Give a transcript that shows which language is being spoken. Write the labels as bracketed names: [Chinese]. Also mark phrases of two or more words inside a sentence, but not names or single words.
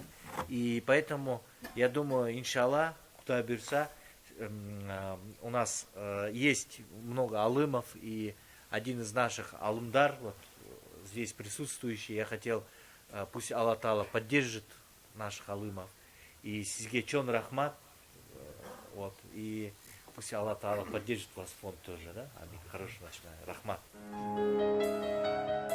[Russian] И поэтому, я думаю, иншаллах, [Kyrgyz] Кутай Бюрса, [Russian] у нас есть много алымов, и один из наших алымдар, вот здесь присутствующий, я хотел, пусть Аллах Таала поддержит наших алымов. [Kyrgyz] И сизге чон рахмат, [Russian] вот, и пусть Аллах Таала поддержит вас фонд тоже, да? Аминь. Хорошего ночного. [Kyrgyz] Рахмат.